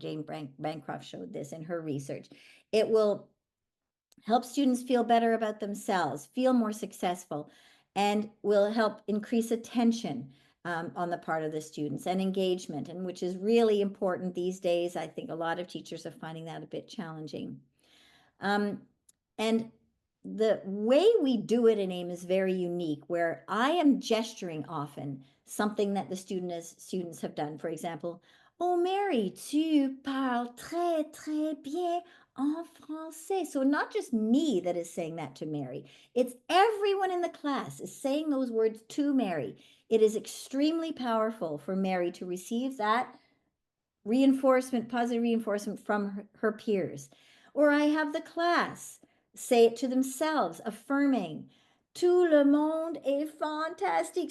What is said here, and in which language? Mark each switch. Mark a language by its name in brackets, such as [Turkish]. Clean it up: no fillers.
[English] Jane Bancroft showed this in her research. It will help students feel better about themselves, feel more successful, and will help increase attention on the part of the students and engagement, and which is really important these days. I think a lot of teachers are finding that a bit challenging. And the way we do it in AIM is very unique, where I am gesturing often, something that the students have done. For example, oh, [French] Mary, tu parles très, très bien en français. [English] So not just me that is saying that to Mary. It's everyone in the class is saying those words to Mary. It is extremely powerful for Mary to receive that reinforcement, positive reinforcement from her peers. Or I have the class say it to themselves, affirming, [French] tout le monde est fantastique.